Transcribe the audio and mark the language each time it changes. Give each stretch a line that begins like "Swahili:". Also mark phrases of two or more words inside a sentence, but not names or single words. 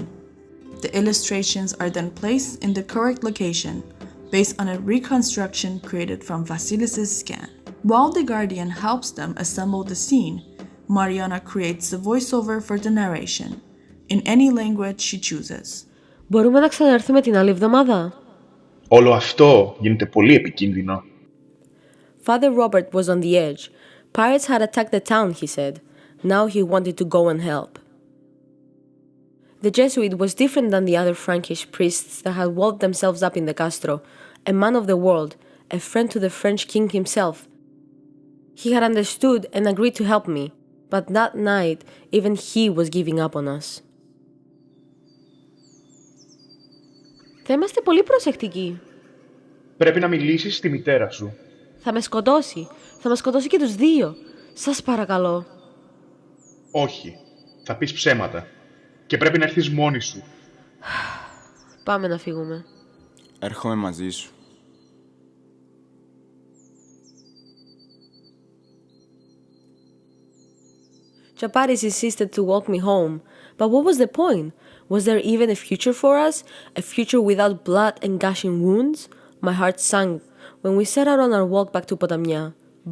English: The illustrations are then placed in the correct location based on a reconstruction created from Vasilis' scan. While the Guardian helps them assemble the scene, Mariana creates the voiceover for the narration, in any language she chooses.
Greek: Μπορούμε να ξαναρθούμε την άλλη εβδομάδα? Όλο αυτό γίνεται πολύ επικίνδυνο.
English: Father Robert was on the edge. Pirates had attacked the town, he said. Now he wanted to go and help. The Jesuit was different than the other Frankish priests that had walled themselves up in the Castro, a man of the world, a friend to the French king himself. He had understood and agreed to help me, but that night, even he was giving up on us.
Greek: Θα είμαστε πολύ προσεκτικοί. Πρέπει να μιλήσεις στη μητέρα σου. Θα με σκοτώσει. Θα μας σκοτώσει και τους 2. Σας παρακαλώ. Όχι. Θα πεις ψέματα. Και πρέπει να έρθεις μόνη σου. Πάμε να φύγουμε. Έρχομαι μαζί σου.
English: Giabatis insisted to walk me home. But what was the point? Was there even a future for us? A future without blood and gushing wounds? My heart sank when we set out on our walk back to Potamia.